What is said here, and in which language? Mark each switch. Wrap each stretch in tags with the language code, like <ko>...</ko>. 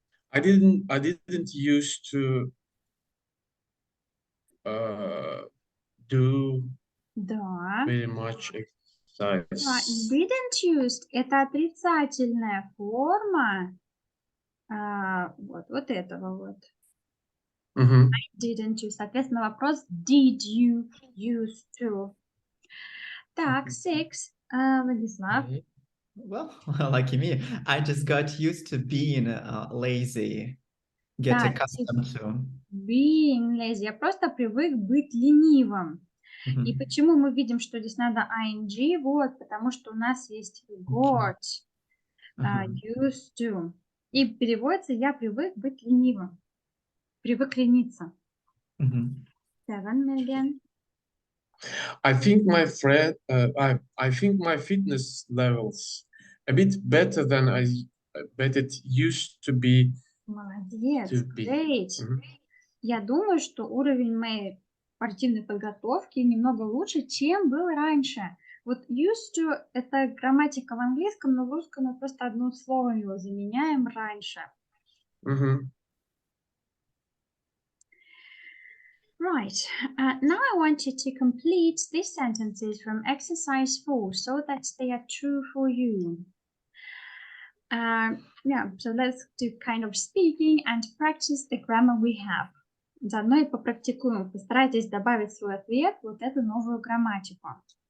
<en>I didn't used to do</en> <ru>Да.</ru> <en>very much exercise.</en> <ru>Didn't used – это отрицательная форма вот этого вот.</ru> <en>I didn't use.</en> <ru>Соответственно, вопрос</ru> <en>did you used to.</en> <ru>Так, 6, Владислав.</ru> <en>Well, like me, I just got used to being lazy. Get</en> <ru>Да,</ru> <en>accustomed to. Being lazy.</en> <ru>Я просто привык быть ленивым. И почему мы видим, что здесь надо ing? Вот, потому что у нас есть got, used to. И переводится «я привык быть ленивым». Привык лениться. 7, Mergen.</ru> <en>I think my fitness levels a bit better than I bet it used to be.</en> <ru>Молодец, great. Я думаю, что уровень моей спортивной подготовки немного лучше, чем был раньше. Вот used to – это грамматика в английском, но в русском мы просто одно слово его заменяем раньше.</ru> <en>Right. Now I want you to complete these sentences from exercise 4 so that they are true for you. Yeah, so let's do kind of speaking and practice the grammar we have.</en> <ru>Заодно и попрактикуем. Постарайтесь добавить в свой ответ вот эту новую грамматику.</ru>